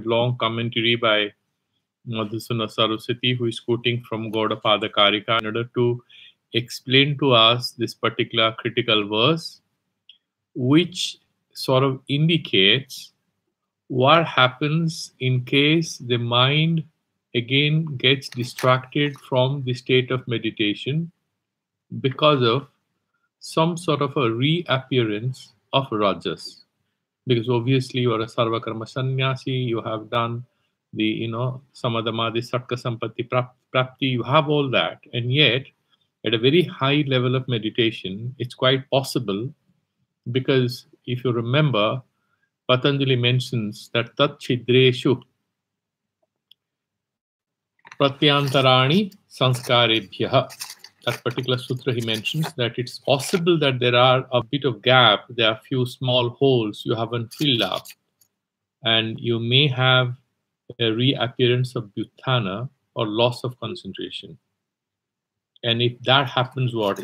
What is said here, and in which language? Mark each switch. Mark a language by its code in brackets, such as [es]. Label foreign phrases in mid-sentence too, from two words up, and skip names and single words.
[en] long commentary by Madhusudana Saraswati, who is quoting from Gaudapada Karika in order to explain to us this particular critical verse, which sort of indicates what happens in case the mind again gets distracted from the state of meditation because of some sort of a reappearance of rajas. Because obviously you are a [sa] sarva karma sannyasi, [en] you have done the [sa] samadhamadi satka sampatti prapti, [en] you have all that, and yet at a very high level of meditation it's quite possible, because if you remember, Patanjali mentions that [sa] tat chidreshu pratyantarani sanskarebhyah. [en] That particular sutra he mentions that it's possible that there are a bit of gap, there are few small holes you haven't filled up, and you may have a reappearance of bhuthana or loss of concentration. And if that happens, what?